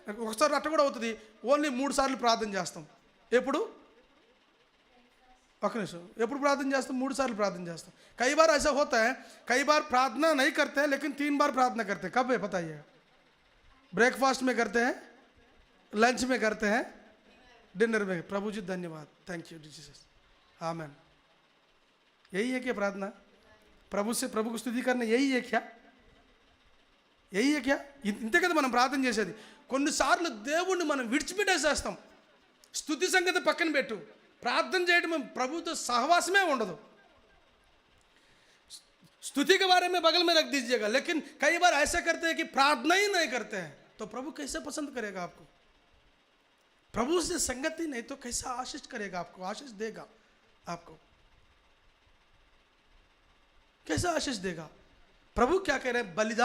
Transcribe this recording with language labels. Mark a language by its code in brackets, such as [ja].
[te] ఒకసారి అట్ట కూడా అవుతుంది, ఓన్లీ 3 సార్లు ప్రార్థన చేస్తాం. ఎప్పుడు? ఒక నిమిషం, ఎప్పుడు ప్రార్థన చేస్తాం? 3 సార్లు ప్రార్థన చేస్తాం. [hi] कई बार ऐसा होता है, कई बार प्रार्थना नहीं करते हैं लेकिन 3 बार प्रार्थना करते हैं. कब है बताइए? ब्रेकफास्ट में करते हैं, लंच में करते हैं, डिनर में. प्रभु जी धन्यवाद, थैंक यू जीसस, आमेन. यही है क्या प्रार्थना? प्रभु से प्रभु को स्तुति करना यही है क्या? यही है क्या? [te] ఇంతే కదా మనం ప్రార్థన చేసేది. కొన్నిసార్లు దేవుణ్ణి మనం విడిచిపెట్టేసేస్తాం. స్తుతి సంగతి పక్కన పెట్టు, ప్రార్థన చేయడం ప్రభుతో సహవాసమే ఉండదు. [hi] स्तुति के बारे में बगल में रख दीजिएगा, लेकिन कई बार ऐसा करते हैं कि प्रार्थना ही नहीं करते हैं, तो प्रभु कैसे पसंद करेगा आपको? प्रभु से संगति नहीं तो कैसा आशीष करेगा आपको? आशीष देगा आपको, कैसा आशीष देगा? प्रभु क्या कह रहे हैं?